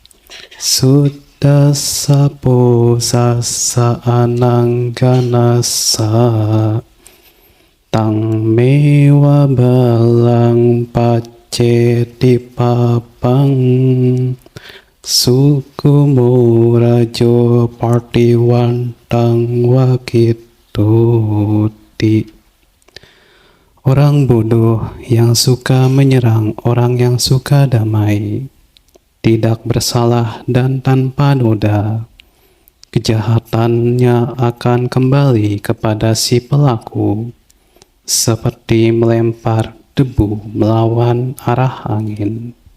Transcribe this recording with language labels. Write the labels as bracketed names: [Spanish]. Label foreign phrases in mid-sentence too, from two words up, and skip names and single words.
[Pali] suddassa posassa anangganassa tang mewa balang paceti papang sukumo rajo partiwantang wakituti. [Indonesian] Orang bodoh yang suka menyerang orang yang suka damai, tidak bersalah dan tanpa noda, kejahatannya akan kembali kepada si pelaku, seperti melempar debu melawan arah angin.